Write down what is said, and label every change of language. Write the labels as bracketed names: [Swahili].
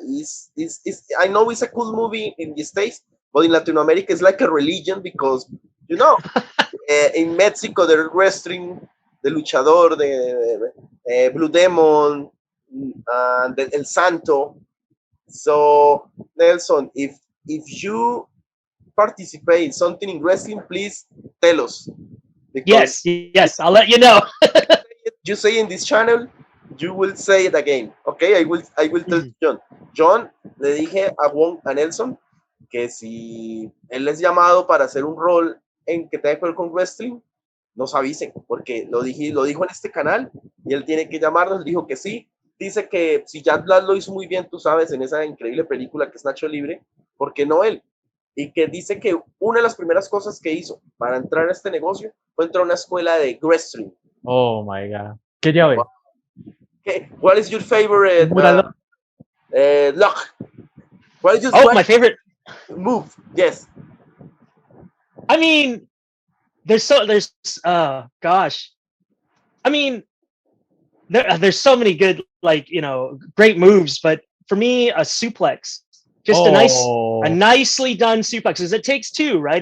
[English] Is I know it's a cool movie in the States, but in Latin America it's like a religion because, you know, in Mexico they're wrestling the luchador, the Blue Demon, and El Santo. So Nelson, if you participate in something in wrestling, please tell us. Yes, I'll let you know. You say in this channel, you will say it again. Okay, I will tell John. [Spanish] John, le dije a Wong, a Nelson, que si él es llamado para hacer un rol en que tenga que ver con wrestling, nos avisen, porque lo dijo en este canal y él tiene que llamarnos. Dijo que sí. Dice que si Jack Black lo hizo muy bien, tú sabes, en esa increíble película que es Nacho Libre, ¿por qué no él? Y que dice que una de las primeras cosas que hizo para entrar a este negocio fue entrar a una escuela de wrestling. [English] Oh my God. [Spanish] ¿Qué llave? [English] Okay. What is your favorite lock? What is your my favorite move? Yes. I mean, there's gosh. I mean, there's so many good, like, you know, great moves, but for me, a suplex, just a nicely done suplex, because it takes two, right?